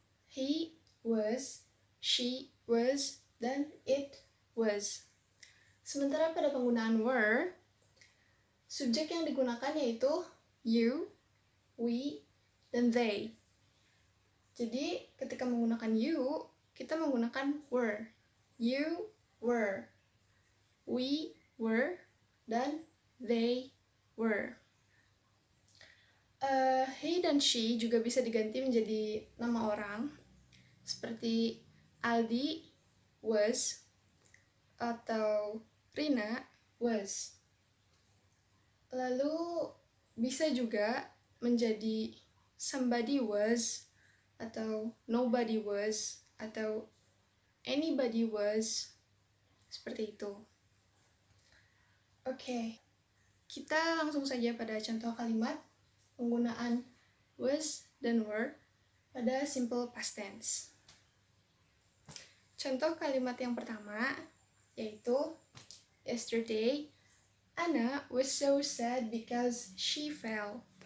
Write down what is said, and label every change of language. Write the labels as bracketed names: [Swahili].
[English] He was, she was, dan it was. [Indonesian] Sementara pada penggunaan were, subjek yang digunakan yaitu you, we, dan they. Jadi ketika menggunakan you, kita menggunakan were. [English] You were, we were, dan they were. [Indonesian] He dan she juga bisa diganti menjadi nama orang, seperti Aldi was, atau Rina was. Lalu bisa juga menjadi [English] somebody was, [Indonesian] atau [English] nobody was, [Indonesian] atau [English] anybody was, [Indonesian] seperti itu. Oke, kita langsung saja pada contoh kalimat penggunaan was dan were pada simple past tense. Contoh kalimat yang pertama yaitu yesterday [English] Anna was so sad because she fell.